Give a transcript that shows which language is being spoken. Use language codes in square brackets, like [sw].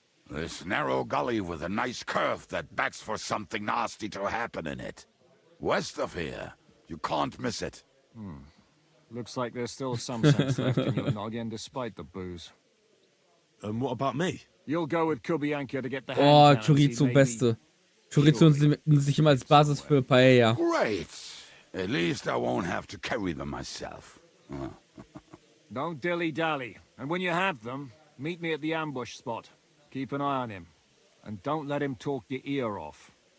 [en] This narrow gully with a nice curve that begs for something nasty to happen in it. West of here, you can't miss it. Looks like there's still some sense left in your noggin despite the booze. And what about me? You'll go with Kubianka to get the hand Oh, cannons. He [de] Chorizo, [en] may be- [de] Beste. Chorizo nutze ich immer als Basis für Paella. [en] Great. At least I won't have to carry them myself. Don't dilly-dally. And when you have them, meet me at the ambush spot. Keep an eye on him. And don't let him talk your ear off.